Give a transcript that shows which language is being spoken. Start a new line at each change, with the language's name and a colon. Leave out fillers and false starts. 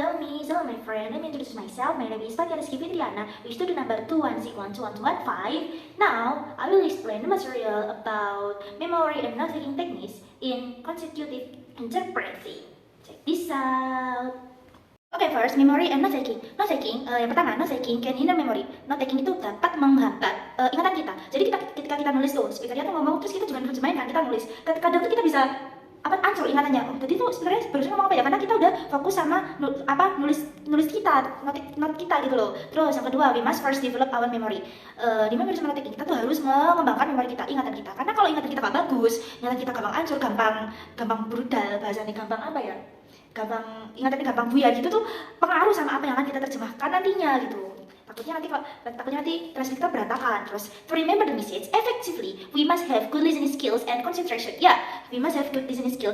English: Hello me, hello my friend. Let me introduce myself. My name is Fatia Rizky Fitriana, student number 2161215. Now, I will explain the material about memory and note-taking techniques in consecutive interpreting. Check this out. Oke, first, memory and note-taking. Note-taking,
Indonesian: yang pertama,
English: note-taking can hinder memory.
Indonesian: Note-taking itu dapat menghambat ingatan kita. Jadi ketika kita nulis tuh, speakernya tuh ngomong, terus kita juga terjemahin kan, kita nulis. Kadang tuh kita bisa ancur ingatannya. Jadi tuh sebenarnya barusan ngomong apa ya? Karena kita udah fokus sama nulis kita, not kita gitu loh. Terus yang kedua,
English: we must first develop our memory.
Indonesian: Di memory sama note-taking kita tuh harus mengembangkan memori kita, ingatan kita. Karena kalau ingatan kita gak bagus, ingatan kita gampang ancur, gampang brudal, bahasanya gampang apa ya? Ingatannya gampang buyar gitu tuh, pengaruh sama apa yang akan kita terjemahkan nantinya gitu. Takutnya nanti translate kita berantakan.
English: Terus, to remember the message effectively, we must have good listening skills and concentration. Ya, we must have good listening skill.